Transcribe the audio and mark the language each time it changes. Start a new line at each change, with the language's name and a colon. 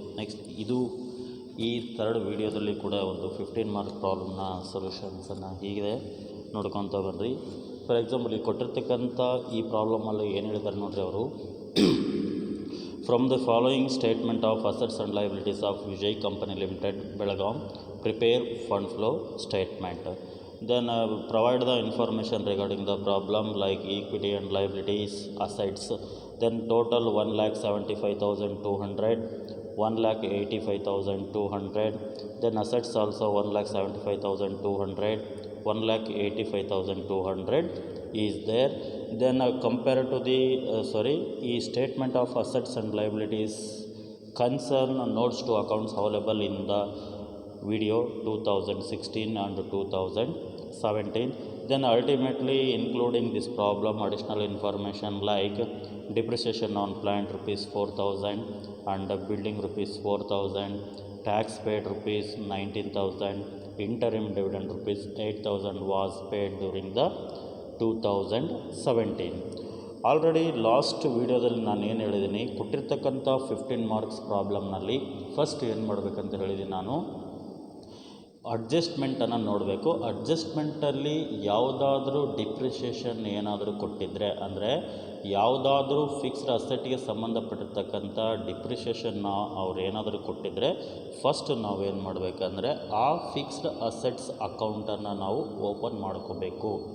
Kannada: Next ಈ third ವಿಡಿಯೋದಲ್ಲಿ ಕೂಡ ಒಂದು 15 ಮಾರ್ಕ್ ಪ್ರಾಬ್ಲಮ್ನ ಸೊಲ್ಯೂಷನ್ಸನ್ನು ಹೀಗಿದೆ ನೋಡ್ಕೊತ ಬನ್ನಿರಿ. ಫಾರ್ ಎಕ್ಸಾಂಪಲ್ ಈಗ ಕೊಟ್ಟಿರ್ತಕ್ಕಂಥ ಈ ಪ್ರಾಬ್ಲಮಲ್ಲಿ ಏನು ಹೇಳಿದ್ದಾರೆ ನೋಡಿರಿ ಅವರು,
English: From the following statement of assets and liabilities of Vijay company limited Belgaum, prepare fund flow statement. Then provide the information regarding the problem like equity and liabilities, assets. Then total 1,75,200, 1,85,200. Then assets also 1,75,200, 1,85,200 is there. Then compare to the statement of assets and liabilities concern notes to accounts available in the video 2016 and 2017. Then ultimately including this problem additional information like depreciation on plant rupees 4,000 and building rupees 4,000, tax paid rupees 19,000, interim dividend rupees 8,000 was paid during the 2017.
Kannada: Already last ವೀಡಿಯೋದಲ್ಲಿ ನಾನು ಏನು ಹೇಳಿದ್ದೀನಿ, ಕೊಟ್ಟಿರ್ತಕ್ಕಂಥ 15 marks ಪ್ರಾಬ್ಲಮ್ನಲ್ಲಿ first ಏನು ಮಾಡಬೇಕಂತ ಹೇಳಿದ್ದೀನಿ ನಾನು, ಅಡ್ಜಸ್ಟ್ಮೆಂಟನ್ನು ನೋಡಬೇಕು. ಅಡ್ಜಸ್ಟ್ಮೆಂಟಲ್ಲಿ ಯಾವುದಾದ್ರೂ ಡಿಪ್ರಿಷಿಯೇಷನ್ ಏನಾದರೂ ಕೊಟ್ಟಿದ್ದರೆ, ಅಂದರೆ ಯಾವುದಾದ್ರೂ ಫಿಕ್ಸ್ಡ್ ಅಸೆಟ್ಗೆ ಸಂಬಂಧಪಟ್ಟಿರ್ತಕ್ಕಂಥ ಡಿಪ್ರಿಷಿಯೇಷನ್ನ ಅವ್ರು ಏನಾದರೂ ಕೊಟ್ಟಿದ್ದರೆ ಫಸ್ಟ್ ನಾವೇನು ಮಾಡಬೇಕಂದ್ರೆ ಆ ಫಿಕ್ಸ್ಡ್ ಅಸೆಟ್ಸ್ ಅಕೌಂಟನ್ನು ನಾವು ಓಪನ್ ಮಾಡ್ಕೋಬೇಕು.